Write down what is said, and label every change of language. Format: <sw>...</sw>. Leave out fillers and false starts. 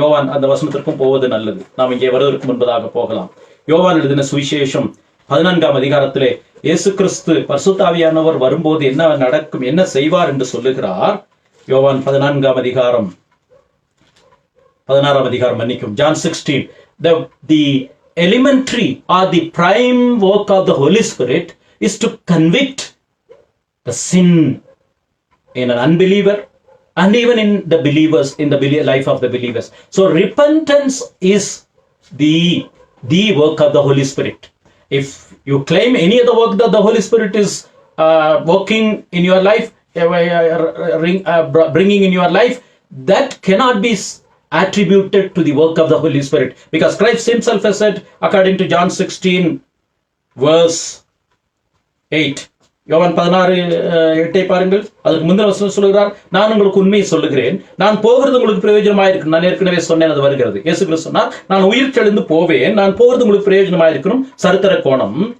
<ta>யோவான், அந்த வசனத்திற்கும் போவது நல்லது, நாம் இங்கே வருவதற்கு முன்பதாக போகலாம். யோவான் எழுதின சுவிசேஷம் 14ஆம் அதிகாரத்திலே இயேசு கிறிஸ்து பரிசுத்த ஆவியானவர் வரும்போது என்ன நடக்கும், என்ன செய்வார் என்று சொல்லுகிறார். யோவான் 14ஆம் அதிகாரம் 16ஆம் அதிகாரம், மன்னிக்கும், John 16.</ta> <en>The elementary or the prime work of the Holy Spirit is to convict the sin in an unbeliever and even in the believers, in the life of the believers. So repentance is the work of the Holy Spirit. If you claim any other work that the Holy Spirit is working in your life, bringing in your life, that cannot be attributed to the work of the Holy Spirit, because Christ himself has said, according to John 16 verse 8,</en> <ta>யோவான் 16:8 பாருங்கள். அதுக்கு முந்தின வசனம் சொல்லுகிறார், நான் உங்களுக்கு உண்மையை சொல்லுகிறேன், நான் போகிறது உங்களுக்கு பிரயோஜனமாயிருக்கும். நான் ஏற்கனவே சொன்னேன், அது வருகிறது. இயேசு கிறிஸ்து சொன்னார், நான் உயிர் தெழுந்து போவேன், நான் போகிறது உங்களுக்கு பிரயோஜனமாயிருக்கும். சரித்திர கோணம்.</ta>